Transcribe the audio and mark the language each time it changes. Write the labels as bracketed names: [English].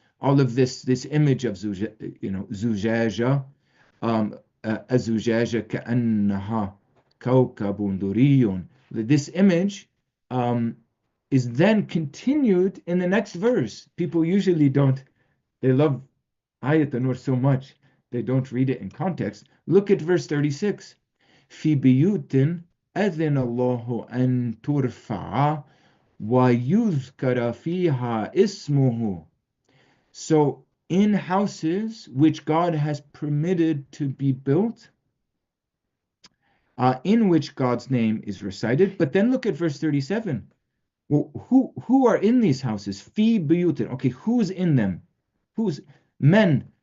[English] All of this image of Zujaja, Azujaja ka'annaha kawkabun duriyun. This image is then continued in the next verse. People usually they love Ayat An-Nur so much, they don't read it in context. Look at verse 36. [Arabic] في بيوت أذن الله أن ترفع ويذكر فيها اسمه. [English] So in houses which God has permitted to be built, in which God's name is recited. But then look at verse 37. Well, who are in these houses? Fi buyutin. Okay, who's in them? Who's men?